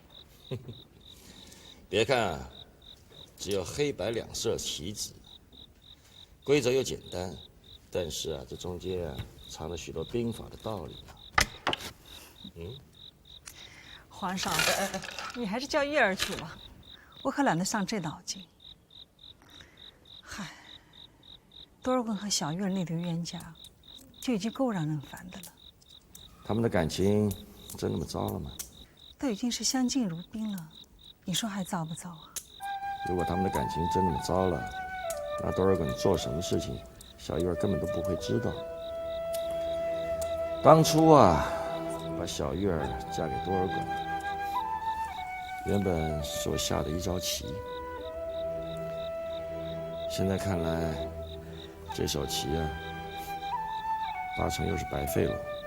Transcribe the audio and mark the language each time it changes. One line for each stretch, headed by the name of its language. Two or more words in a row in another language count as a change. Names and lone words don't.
Chinese: 別看啊，只有黑白兩色棋子，規則又簡單，但是啊，這中間啊藏了許多兵法的道理啊。皇上，你還是叫月兒去吧，我可懶得上這腦筋。嗨，多爾袞和小月兒那對冤家，就已經夠讓人煩的了。他們的感情真那麼糟了嗎？都已經是相敬如賓了，你說還糟不糟啊？如果他們的感情真那麼糟了，那多爾袞做什麼事情，小月兒根本都不會知道。當初啊，把小月兒嫁給多爾袞，原本是我下的一招棋，現在看來，這手棋啊，8成又是白費了。